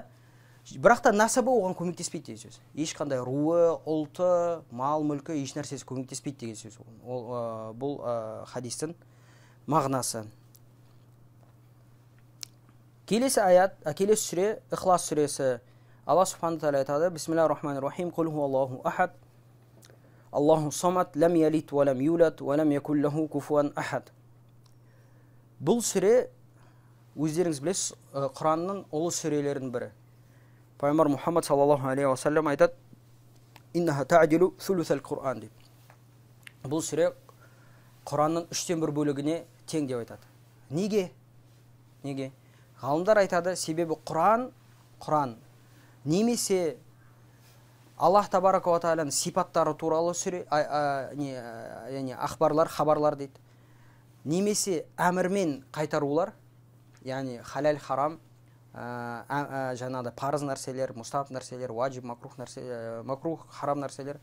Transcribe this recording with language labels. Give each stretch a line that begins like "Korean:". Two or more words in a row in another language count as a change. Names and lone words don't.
Kazakh: Бірақ та насабы оған көмектеспейді деген сөз. Ешқандай руы, ұлты, мал, мүлкі еш нәрсесі көмектеспейді деген сөз. Бұл хадистің мағынасы. Келесі аят, келесі сүре Ихлас сүресі. Алла субхана тағала айтады:
Arabic: "بسم الله الرحمن الرحيم قل هو الله أحد. الله الصمد لم يلد ولم يولد ولم يكن له كفوا أحد."
Kazakh: Бұл сүре, өздеріңіз білесіз, Құранның ұлы сүрелерінің бірі. Пайғамбар Мұхаммад
Arabic: صلى الله عليه وسلم
Kazakh: айтады:
Arabic: "إنها تعدل ثلث القرآن"
Kazakh: деп. Бұл сүре Құранның 3/1 бөлігіне тең деп айтады. Неге? Ғалымдар айтады, себебі Құран немесе Аллах
Arabic: تبارك وتعالى
Kazakh: сипаттары туралы сүре, яғни ақбарлар, хабарлар дейді. Немесе әмірмен қайтарулар, яғни халал, харам, жаңағыдай парыз нәрселер, мұстахаб нәрселер, ваджиб, макрух, харам нәрселер.